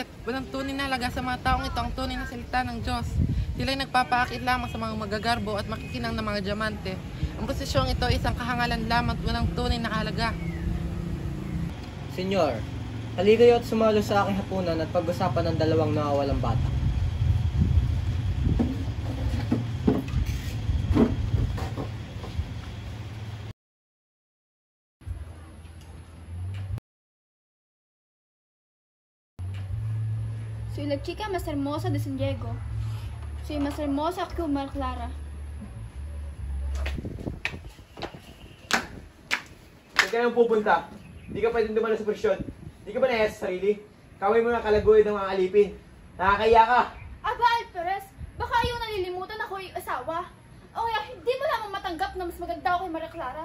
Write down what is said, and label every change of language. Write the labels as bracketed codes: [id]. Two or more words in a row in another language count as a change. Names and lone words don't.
[tl] Walang tunay na halaga sa mga taong ito ang tunay na salita ng Diyos. Sila'y nagpapaakit lamang sa mga magagarbo at makikinang ng mga diamante. Ang posisyong ito ay isang kahangalan lamang at walang tunay na kahalaga. Senyor, halika kayo at sumalo sa aking hapunan at pag-usapan ng dalawang nawawalang bata. [es] Soy la chica más hermosa de San Diego. Soy más hermosa que María Clara. [tl] Saan ka nang pupunta? Hindi ka pwedeng dumalo sa presyon. Hindi ka ba nahiyas sa sarili? Kaway mo ng kalaguyo ng mga alipin. Nakakaya ka! Aba, Alperes, baka ayaw nalilimutan ako yung asawa. O kaya hindi mo lamang matanggap na mas maganda ako kay Maria Clara.